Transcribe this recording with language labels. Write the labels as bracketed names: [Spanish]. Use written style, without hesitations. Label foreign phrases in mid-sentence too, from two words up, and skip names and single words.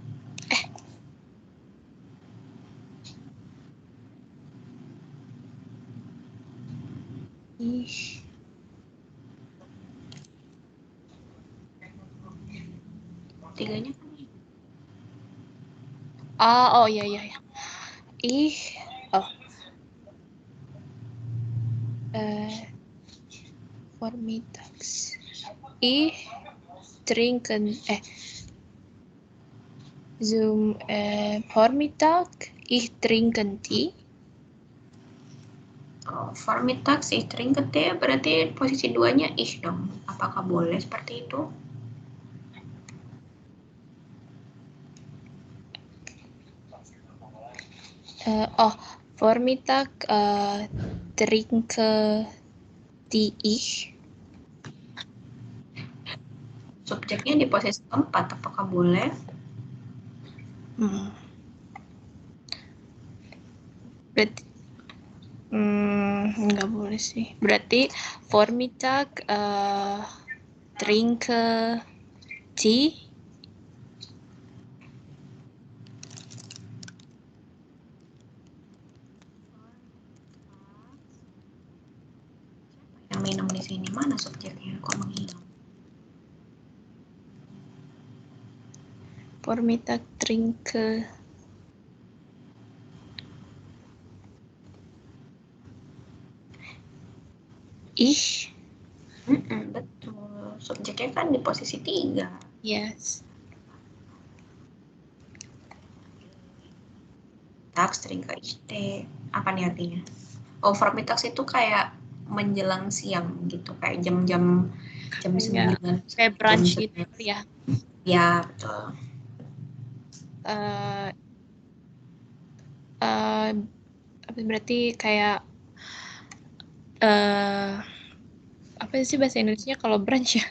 [Indonesian] Tiganya kan ini. Oh iya. [German] Vormittags. Trinken zum Vormittag trinken Tee. Vormittags ich trinke Tee, [Indonesian] berarti posisi 2-nya ich dong. Apakah boleh seperti itu? [German] Vormittag trinke Tee ich. [Indonesian] Subjeknya di posisi 4, apakah boleh? Berarti nggak boleh sih. [German] Berarti Vormittag trinke Tee. [Indonesian] Yang minum di sini mana subjeknya? Kok menghilang? [German] Vormittag trinke ich. [Indonesian] Betul. Subjeknya kan di posisi 3. Yes. [German] Tags trinke ich Tee. [Indonesian] Apa nih artinya? Vormittags itu kayak menjelang siang gitu, kayak jam 9. Kayak brunch gitu ya. Ya, betul. Berarti kayak apa sih bahasa Indonesia kalau brunch ya?